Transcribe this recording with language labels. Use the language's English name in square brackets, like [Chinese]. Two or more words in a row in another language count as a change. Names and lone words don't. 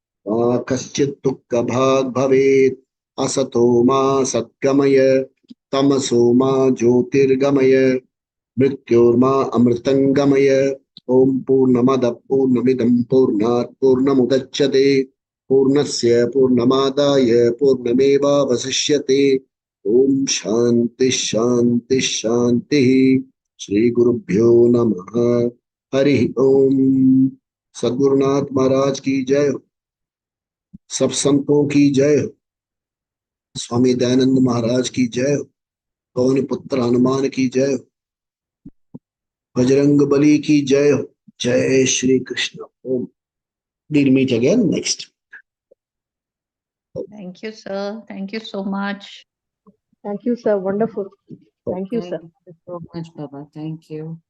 [Sanskrit] कश्चित् दुःखभाग् भवेत् असतो मा सद्गमय तमसो मा ज्योतिर्गमय मृत्योर्मा अमृतंगमय ओम पूर्णमद पूर्णमिदं पूर्णात् पूर्णमुदच्यते पूर्णस्य पूर्णमादाय पूर्णमेवावशिष्यते ओम शांति शांति शांति श्री गुरुभ्यो नमः हरि ओम [Hindi] सद्गुरुनाथ महाराज की जय हो सब संतों की जय हो स्वामी दयानंद महाराज की जय हो पवन पुत्र हनुमान की जय हो बजरंग बली की जय हो जय श्री कृष्ण ओम [English] we'll meet again next Thank you, sir. Thank you so much. Thank you, sir. Wonderful. Thank you, sir. Thank you so much, Baba. Thank you.